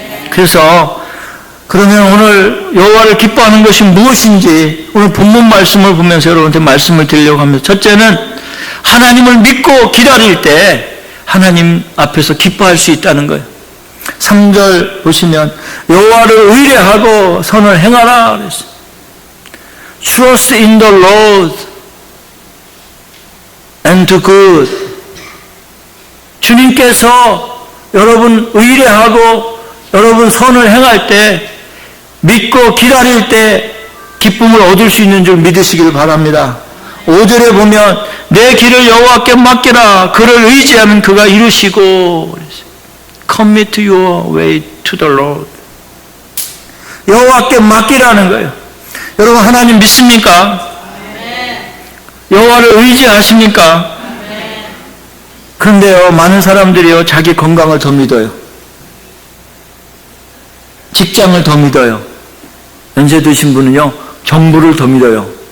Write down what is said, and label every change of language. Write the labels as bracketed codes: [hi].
[ko] 그래서 그러면 오늘 여호와를 기뻐하는 것이 무엇인지 오늘 본문 말씀을 보면서 여러분한테 말씀을 드리려고 합니다. 첫째는 하나님을 믿고 기다릴 때 하나님 앞에서 기뻐할 수 있다는 거예요. 3절 보시면 여호와를 의뢰하고 선을 행하라 그랬어요. [en] Trust in the Lord and do good. [ko] 주님께서 여러분 의뢰하고 여러분 선을 행할 때 믿고 기다릴 때 기쁨을 얻을 수 있는 줄 믿으시기를 바랍니다. 5절에 보면 내 길을 여호와께 맡기라. 그를 의지하면 그가 이루시고 [en] Commit your way to the Lord. [ko] 여호와께 맡기라는 거예요. 여러분 하나님 믿습니까? 여호와를 의지하십니까? 그런데요 많은 사람들이요 자기 건강을 더 믿어요. 직장을 더 믿어요. 연세 드신 분은요 정부를 더 믿어요.